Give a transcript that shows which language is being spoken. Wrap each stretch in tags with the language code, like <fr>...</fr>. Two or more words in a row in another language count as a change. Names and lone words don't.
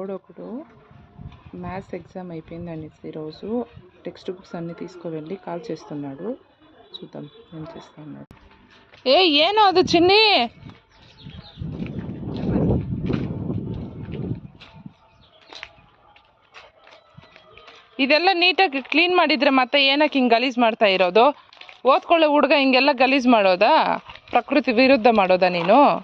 <te>ఒకడు</te> <en>maths exam</en> <te>అయిపోయింది అనేసి ఈరోజు</te> <en>text books</en> <te>అన్నీ తీసుకువెళ్ళి కాల్ చేస్తున్నాడు. చూద్దాం ఏం చేస్తున్నాడు.</te> <kn>ಏನೋ ಅದು ಚಿನ್ನಿ, ಇದೆಲ್ಲ ನೀಟಾಗಿ ಕ್ಲೀನ್ ಮಾಡಿದ್ರೆ ಮತ್ತೆ ಏನಕ್ಕೆ ಹಿಂಗೆ ಗಲೀಜು ಮಾಡ್ತಾ ಇರೋದು? ಓದ್ಕೊಳ್ಳೋ ಹುಡುಗ ಹಿಂಗೆಲ್ಲ ಗಲೀಜು ಮಾಡೋದಾ? ಪ್ರಕೃತಿ ವಿರುದ್ಧ ಮಾಡೋದಾ ನೀನು?</kn>